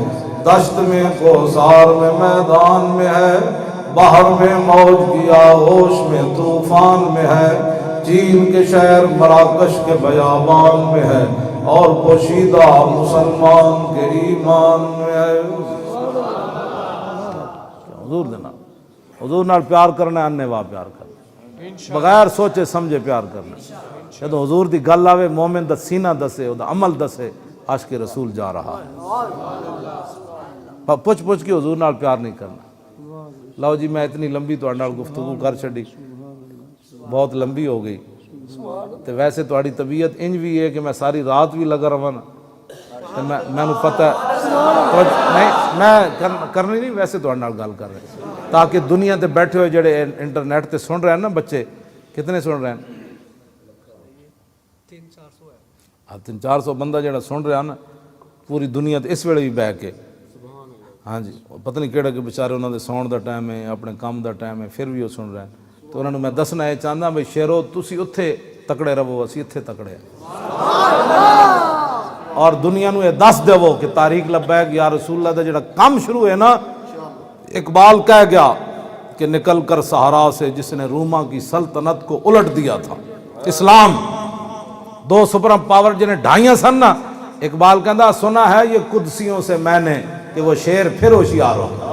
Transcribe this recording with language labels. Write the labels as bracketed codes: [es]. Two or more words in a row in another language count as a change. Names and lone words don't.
[ur] دشت میں کوثر میں میدان میں ہے، بحر میں موج کی آغوش میں طوفان میں ہے، چین کے شہر مراکش کے بیابان میں ہے، اور پوشیدہ مسلمان کے ایمان میں ہے۔ [pa] حضور دینا، حضور نال پیار کرنا ہے، اننے واہ پیار کرنا، بغیر سوچے سمجھے پیار کرنا۔ جب حضور دی گل آوے مومن دا سینہ دسے، او دا عمل دسے، عاشق رسول جا رہا ہے۔ پوچھ پوچھ کے حضور نال پیار نہیں کرنا۔ لو جی میں اتنی لمبی تہاڈے نال گفتگو کر چھڈی، بہت لمبی ہو گئی، تو ویسے تہاڈی طبیعت انج بھی ہے کہ میں ساری رات بھی لگا رہا نا، تو مینوں پتہ ہے نہیں میں کرنی نہیں، ویسے تہاڈے نال گل کر رہے تاکہ دنیا تے بیٹھے ہوئے جڑے انٹرنیٹ تے سن رہے ہیں نا بچے، کتنے سن رہے ہیں؟ 300-400 بندہ جڑا سن رہا نا پوری دنیا تے اس ویلے بھی بہ کے، ہاں جی پتہ نہیں کہڑا کہ بیچارے انہوں دے سون دا ٹائم ہے، اپنے کام دا ٹائم ہے، پھر بھی وہ سن رہے ہیں، تو انہوں نے میں دسنا یہ چاہتا بھئی شیرو تسی اتھے تکڑے رہو، اسی اتھے تکڑے ہیں، اور دنیا نو یہ دس دیو کہ تاریخ [ar] لبیک یا رسول اللہ [pa] دا جڑا کام شروع ہے نا، اقبال کہہ گیا کہ [ur] نکل کر صحرا سے جس نے روما کی سلطنت کو الٹ دیا تھا، [pa] اسلام 2 [en] super power [pa] جنہیں ڈھائیاں سن نا، اقبال کہندا [ur] سنا ہے یہ قدسیوں سے میں نے کہ وہ شیر پھر ہوشیار ہو،